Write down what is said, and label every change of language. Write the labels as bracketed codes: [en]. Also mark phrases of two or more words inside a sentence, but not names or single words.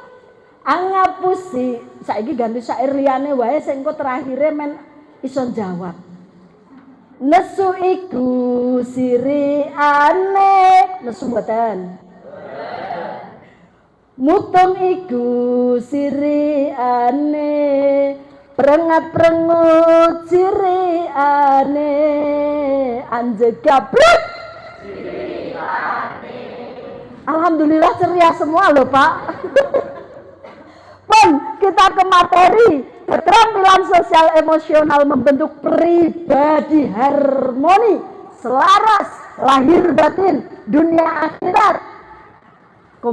[jv] Angapusi. Saiki ganti syair liyane wae sing engko terakhire men iso jawab. Nesu iku siri ane, nesu mboten. Mutung iku siri ane, prengat-prengut siri ane, anjegabrut siri ane. [id] Alhamdulillah ceria semua loh Pak. Pun kita ke materi. Keterampilan sosial emosional membentuk pribadi harmoni, selaras, lahir batin, dunia akhirat.